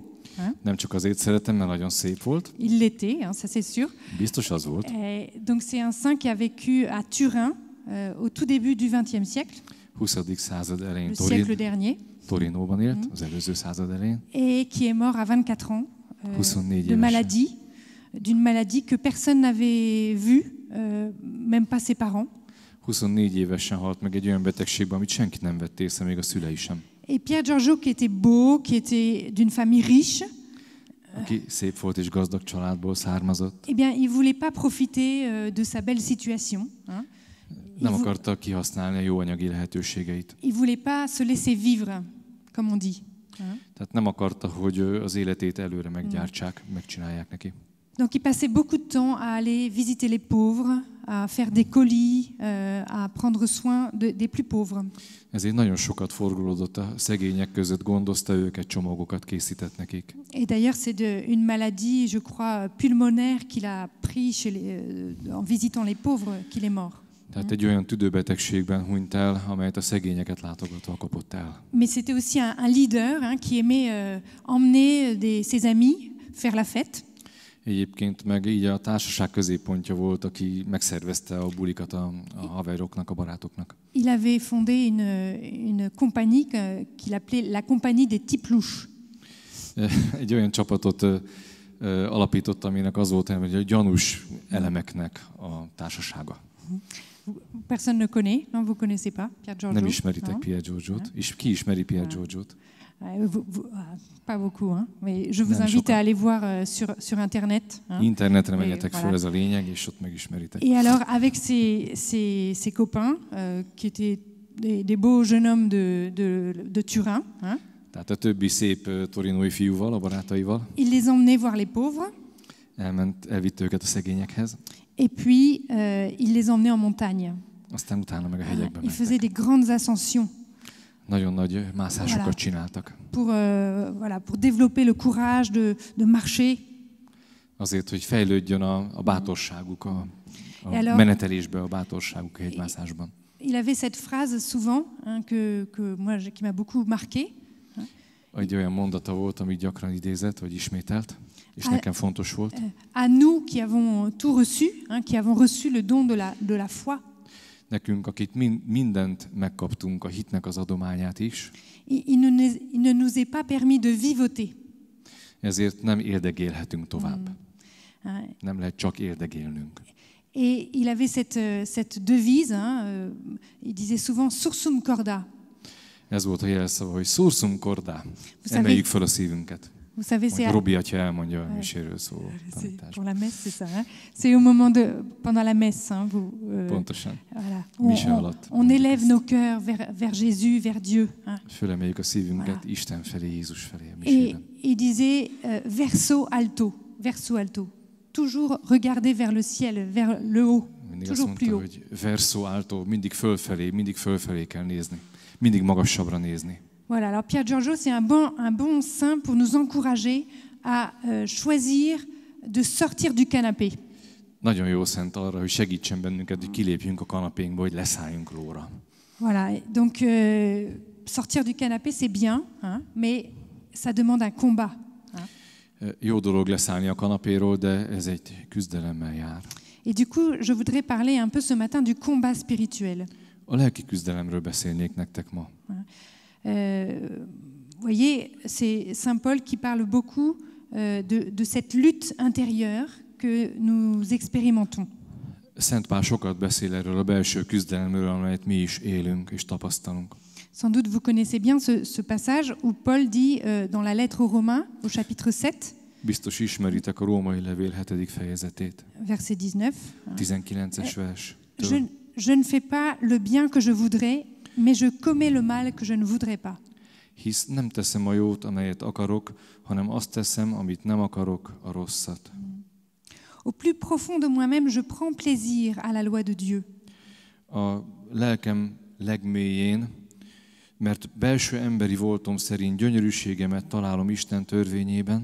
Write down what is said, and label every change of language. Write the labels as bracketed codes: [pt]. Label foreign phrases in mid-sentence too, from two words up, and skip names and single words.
[fr] Hein? [hu] Nem csak azért szeretem, mert nagyon szép volt. [fr] Il l'était, hein, ça c'est sûr. [hu] Biztos az volt. [fr] Donc c'est un saint qui a vécu à Turin au tout début du XXe siècle. [hu] 20. század elején [fr] le siècle dernier. [hu] Torinóban élt, az előző század elején. [fr] Et qui est mort à 24 ans 24 de maladie, d'une maladie que personne n'avait vue, même pas ses parents. [hu] 24 évesen halt meg egy olyan betegségben, amit senki nem vett észre, még a szülei sem. [fr] Et Pier Giorgio, qui était beau, qui était d'une famille riche, [hu] aki szép volt és gazdag családból származott. [fr] Eh bien, il voulait pas profiter de sa belle situation. Hein? [hu] Nem akarta kihasználni a jó anyagi lehetőségeit. [fr] Il voulait pas se laisser vivre, comme on dit. Hein? [hu] Tehát nem akarta, hogy az életét előre meggyártsák, megcsinálják neki. [fr] Donc il passait beaucoup de temps à aller visiter les pauvres, à faire des colis, à prendre soin des plus pauvres. [hu] Ezért nagyon sokat forgolódott a szegények között, gondozta őket, csomagokat készített nekik. [fr] Et d'ailleurs c'est une maladie, je crois, pulmonaire qu'il a pris en visitant les pauvres qu'il est mort. [hu] Tehát egy olyan tüdőbetegségben hunyt el, amelyet a szegényeket látogatva kapott el. [fr] Mais c'était aussi un leader hein, qui aimait emmener ses amis faire la fête. [hu] Egyébként meg így a társaság középpontja volt, aki megszervezte a bulikat a haveroknak, a barátoknak. [fr] Il avait fondé une compagnie qu'il appelait la compagnie des types louches. [hu] Egy olyan csapatot alapított, aminek az volt, hogy a gyanús elemeknek a társasága. [fr] Personne ne connaît, non, vous connaissez pas Pier Giorgio? [hu] Nem ismeritek Pier Giorgiot. És ki ismeri Pier Giorgiot? [fr] Pas beaucoup, hein? Mais je vous invite à aller voir sur Internet. Hein? [hu] Internetre menjetek fel, ez a lényeg, és ott megismeritek. [fr] Et alors, avec ses copains, qui étaient des beaux jeunes hommes de Turin, hein? [hu] Tehát a többi szép torinói fiúval, a barátaival. [fr] Il les emmenait voir les pauvres. [hu] Elvitte őket a szegényekhez. [fr] Et puis, il les emmenait en montagne. [hu] Aztán utána meg a hegyekbe mentek. [fr] Il faisait des grandes ascensions. [hu] Nagyon nagy mászásokat csináltak. [fr] Pour développer le courage de marcher. [hu] Azért, hogy fejlődjön a bátorságuk, a [fr] alors- [hu] menetelésbe, a bátorságuk a hegymászásban. [fr] Il avait cette phrase souvent hein, qui m'a beaucoup marqué. [hu] Egy olyan mondata volt, amit gyakran idézett, vagy ismételt, és nekem fontos volt. [fr] À nous qui avons tout reçu, hein, qui avons reçu le don de la foi, [hu] Nekünk, akik mindent megkaptunk, a hitnek az adományát is, [fr] il ne nous est pas permis de vivoter. [hu] ezért nem érdegélhetünk tovább. [fr] Hein. [hu] Nem lehet csak érdegélnünk. [fr] Et il avait cette devise, hein, il disait souvent [la] sursum corda. [hu] Ez volt a jelszava, hogy [la] sursum corda, [fr] savez- [hu] emeljük fel a szívünket. [fr] Vous savez, [hu] Majd Robi atya elmondja a miséről szóló [fr] c'est [hu] tanításban. [fr] pour la messe, c'est ça. Hein. C'est au moment pendant la messe, hein, [hu] Pontosan. [fr] voilà. [hu] Mise alatt. [fr] On élève nos cœurs vers Jésus, vers Dieu. Hein. [hu] Fölemeljük a szívünket [fr] Voilà. [hu] Isten felé, Jézus felé a [fr] Et [hu] misében. [fr] il disait [it] verso alto. [fr] Toujours regarder vers le ciel, vers le haut, [hu] Mindig azt [fr] toujours plus [hu] mondta, [fr] haut. [hu] hogy [it] verso alto, [hu] mindig fölfelé kell nézni. Mindig magasabbra nézni. [fr] Voilà, alors Pierre Giorgio, c'est un bon saint pour nous encourager à choisir de sortir du canapé. [hu] Nagyon jó szent arra, hogy segítsen bennünket, hogy kilépjünk a kanapénkból, hogy leszálljunk róla. [fr] Voilà, et donc sortir du canapé, c'est bien, hein, mais ça demande un combat. Hein. [hu] Jó dolog leszállni a kanapéról, de ez egy küzdelemmel jár. [fr] Et du coup, je voudrais parler un peu ce matin du combat spirituel. [hu] A lelki küzdelemről beszélnék nektek ma. [fr] Vous voyez, c'est Saint Paul qui parle beaucoup de cette lutte intérieure que nous expérimentons. [hu] Szent Pál sokat beszél erről a belső küzdelemről, amelyet mi is élünk és tapasztalunk. [fr] Sans doute vous connaissez bien ce passage où Paul dit dans la lettre aux Romains, au chapitre 7, [hu] Biztos ismeritek a római levél 7. fejezetét, [fr] verset 19. [hu] 19-es vers. [fr] Je ne fais pas le bien que je voudrais, mais je commets le mal que je ne voudrais pas. [hu] Hisz nem teszem a jót, amelyet akarok, hanem azt teszem, amit nem akarok, a rosszat. [fr] Au plus profond de moi-même, je prends plaisir à la loi de Dieu. [hu] A lelkem legmélyén, mert belső emberi voltom szerint gyönyörűségemet találom Isten törvényében,